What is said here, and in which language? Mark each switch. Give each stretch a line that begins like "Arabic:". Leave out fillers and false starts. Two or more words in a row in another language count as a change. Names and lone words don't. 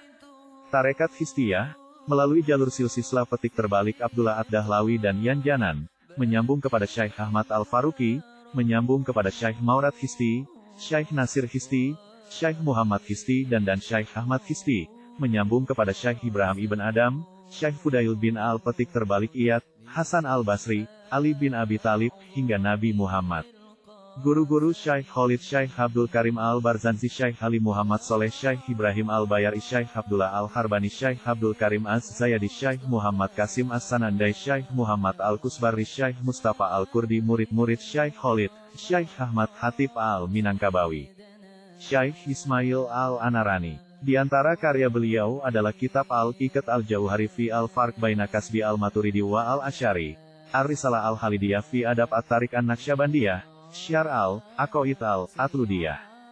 Indonesian: Tarekat Histiyah, melalui jalur silsilah Petik Terbalik Abdullah Ad-Dahlawi dan Yanjanan, menyambung kepada Syekh Ahmad Al-Faruqi, menyambung kepada Syekh Maurad Histi, Syekh Nasir Histi, Syekh Muhammad Histi dan Syekh Ahmad Histi, menyambung kepada Syekh Ibrahim ibn Adam, Syekh Fudail bin Al-Petik Terbalik Iyad, Hasan Al-Basri, Ali bin Abi Talib, hingga Nabi Muhammad. Guru-guru Syekh Khalid Syekh Abdul Karim Al-Barzanji Syekh Ali Muhammad Soleh Syekh Ibrahim Al-Bayari Syekh Abdullah Al-Harbani Syekh Abdul Karim Az-Zayadi Syekh Muhammad Qasim As-Sanandai Syekh Muhammad Al-Kusbari Syekh Mustafa Al-Kurdi murid-murid Syekh Khalid, Syekh Ahmad Hatib Al-Minangkabawi, Syekh Ismail Al-Anarani. Di antara karya beliau adalah kitab Al-Iqat Al-Jauhari fi Al-Farq Baina Kasbi Al-Maturidi wa Al-Asy'ari, Ar-Risalah Al-Khalidiyah fi Adab At-Tariq An-Naqsyabandiyah, Syar Al-Aqaid Al-Atludiyah.